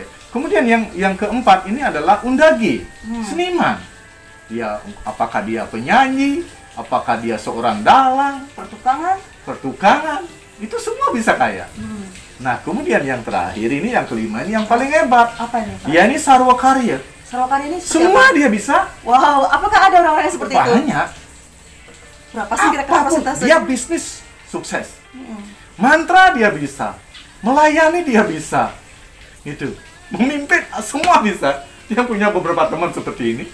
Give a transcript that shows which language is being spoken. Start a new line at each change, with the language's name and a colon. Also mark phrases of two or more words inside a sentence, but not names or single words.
Indonesian: Kemudian yang keempat ini adalah undagi, seniman. Apakah dia penyanyi, apakah dia seorang dalang, pertukangan, itu semua bisa kaya. Nah, kemudian yang terakhir ini, yang kelima ini yang paling hebat. Apa ini, Pak? Dia ini sarwa karya. Sarwa karya ini semua dia bisa. Wow, apakah ada orang-orang yang seperti itu? Banyak. Berapa sih kira-kira persentase? Dia bisnis sukses. Mantra dia bisa. Melayani dia bisa. Itu. Memimpin semua bisa. Dia punya beberapa teman seperti ini.